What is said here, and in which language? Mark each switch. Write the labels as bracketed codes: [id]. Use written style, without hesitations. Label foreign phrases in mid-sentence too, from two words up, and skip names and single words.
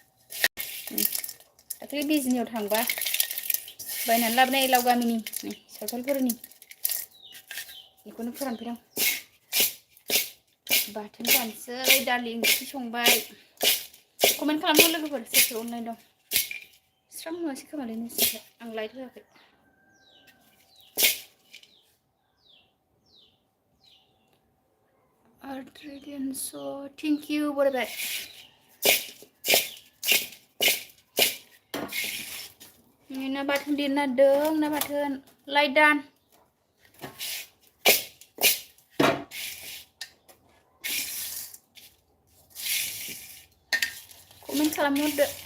[brx] दाख्लै बिजनियाव थांबा बायनानै लाबोनाय लाव गामिनि नै सावथालफोरनि बेखौनो फोरानफैदों बाथोन जानोसै दालि ओंख्रि संबाय कमेन्ट खालामहर लोगोफोर सोर अनलाइन दं स्रां नुवासै खोमालै नोंसोरखौ आं लाइट होआखै [en] so thank you [brx] बरायबाय ना बाथोन देना दों ना बाथोन लाइट दान कमेन्ट खालामहरदो